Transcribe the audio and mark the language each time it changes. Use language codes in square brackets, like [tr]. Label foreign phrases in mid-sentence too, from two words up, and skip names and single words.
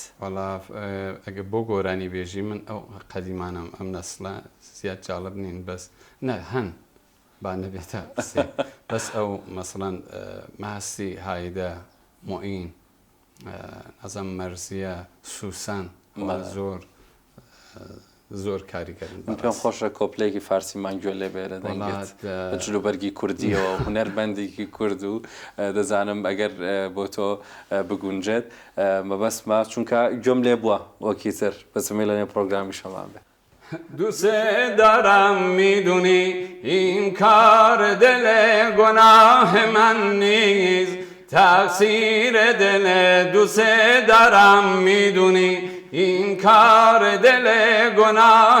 [ckb] وەڵا ئەگە بۆ گۆرانی بێژی من ئەو قەدیمانم ئەم نەسڵە زیاد جاڵب نین بەس نە هەن با نەبێتە بەس ئەو مەسڵەن ماسی هایدە مۆئین ئەزەم مەرزیە سوسان زۆر کاریگەرن. پێم خۆشە کۆپلێکی فارسی مانگوێ لێ بێرە دەنگێت جلوبەرگی کوردیەوە هونەرمەندێکی کورد و دەزانم ئەگەر بۆ تۆ بگونجێت مەبەستمە چونکە گوێم لێ بووە وەکیتر بەسمێ لەنێ پرۆگرامی شەمان بێ. [fa] دوست دارم میدونی این کار دل گناه من نیست تقصیر دل دوست دارم میدونی این کار دل گناه